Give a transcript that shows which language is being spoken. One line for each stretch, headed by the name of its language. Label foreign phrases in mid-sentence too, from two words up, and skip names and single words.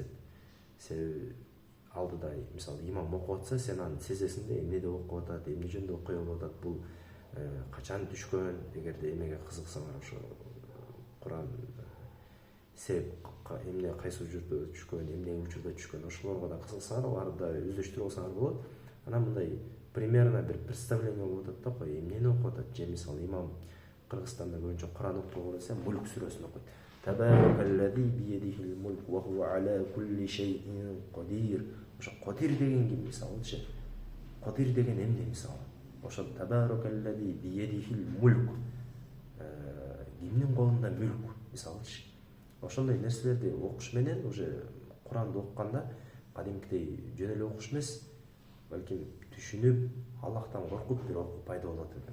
Kyrgyz: Себеби алдыда мисалы имам окуп атса, сен аны сезесиң да, эмнеде окуп атат, эмне жөнүндө окуя болуп атат, бул качан түшкөн, эгерде эмеге кызыксаңар ошо Куран себеп эмне кайсы учурда түшкөн, эмне учурда түшкөн, ошолорго да кызыксаңар, аларды да өздөштүрүп алсаңар болот. Анан мындай примерно бир представление болуп атат да, кой эмнени окуп атат. Же мисалы имам Кыргызстанда көбүнчө Куран окуп десе, Мулк сүрөсүн окуйт.
Arabic: تبارك الذي بيده الملك وهو على كل شيء قدير.
Kyrgyz: Ошо кадир деген ким мисалычы? Кадир деген эмне мисалы? Ошо
Arabic: تبارك الذي بيده الملك.
Kyrgyz: Кимдин колунда мүлк мисалычы? Ошондой нерселерди окуш менен уже Куранды окуганда кадимкидей жөн эле окуш эмес, балким түшүнүп, Аллахтан коркуп бир окуу пайда болот экен.